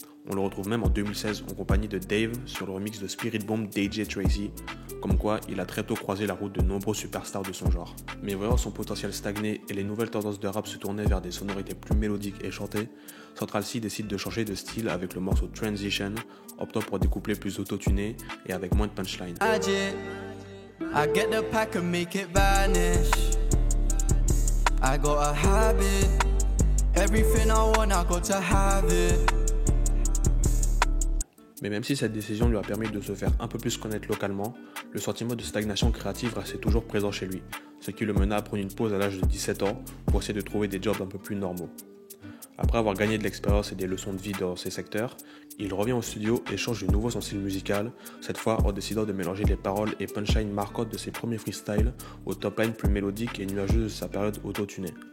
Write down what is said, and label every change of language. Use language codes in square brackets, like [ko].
[fr] On le retrouve même en 2016 en compagnie de Dave sur le remix de Spirit Bomb d'AJ Tracey, comme quoi il a très tôt croisé la route de nombreux superstars de son genre. Mais voyant son potentiel stagner et les nouvelles tendances de rap se tourner vers des sonorités plus mélodiques et chantées, Central Cee décide de changer de style avec le morceau Transition, optant pour des couplets plus autotunés et avec moins de punchline. [en] I get the pack and make it vanish. I got a habit. Everything I want, I got to have it. [fr] Mais même si cette décision lui a permis de se faire un peu plus connaître localement, le sentiment de stagnation créative restait toujours présent chez lui, ce qui le mena à prendre une pause à l'âge de 17 ans pour essayer de trouver des jobs un peu plus normaux. Après avoir gagné de l'expérience et des leçons de vie dans ces secteurs, il revient au studio et change de nouveau son style musical, cette fois en décidant de mélanger les paroles et punchlines marquantes de ses premiers freestyles aux top lines plus mélodiques et nuageuses de sa période autotunée.